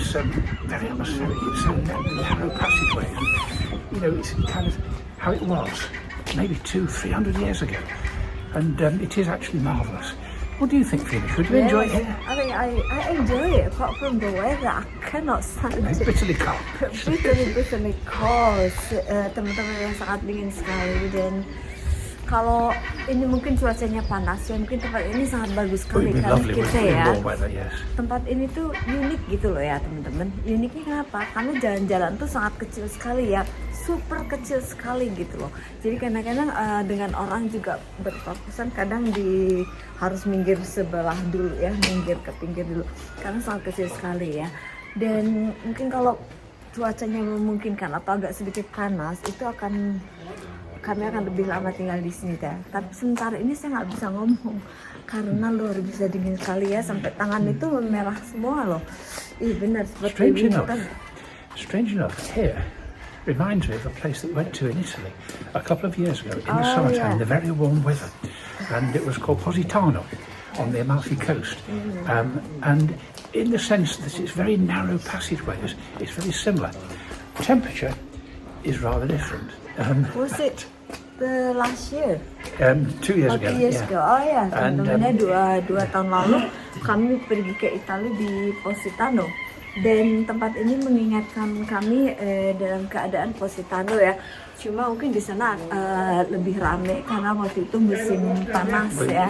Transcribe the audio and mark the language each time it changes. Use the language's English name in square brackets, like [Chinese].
[English] it's very atmospheric, it's a narrow passageway. And, it's kind of how it was maybe 200-300 years ago. And it is actually marvellous. What do you think, Phoenix? Would you enjoy it here? I mean, I enjoy it, apart from the weather. I cannot stand It's it. bitterly cold. Bitterly cold. [Indonesian] Teman-teman yang sangat dingin sekali. Dan kalau ini mungkin cuacanya panas ya, mungkin tempat ini sangat bagus sekali karena kita ya. Tempat ini tuh unik gitu loh ya teman-teman. Uniknya kenapa? Karena jalan-jalan tuh sangat kecil sekali ya, super kecil sekali gitu loh. Jadi kadang-kadang dengan orang juga berpapasan, kadang harus minggir sebelah dulu ya, minggir ke pinggir dulu karena sangat kecil sekali ya. Dan mungkin kalau cuacanya memungkinkan atau agak sedikit panas, itu akan kami akan lebih lama tinggal di sini deh. Tapi sementara ini saya nggak bisa ngomong karena luar biasa dingin sekali ya, sampai tangan itu merah semua loh. Ih benar seperti winter. [English] Strange enough, here reminds me of a place that we went to in Italy a couple of years ago in the summertime, the very warm weather, and it was called Positano on the Amalfi Coast. And in the sense that it's very narrow passageways, it's very similar. Temperature is rather different. Was it the last year? 2 years ago. 2 years ago. [Indonesian] Oh ya, teman-temannya dua tahun lalu kami pergi ke Italia di Positano. Dan tempat ini mengingatkan kami dalam keadaan Positano ya. Cuma mungkin di sana lebih rame karena waktu itu musim panas ya.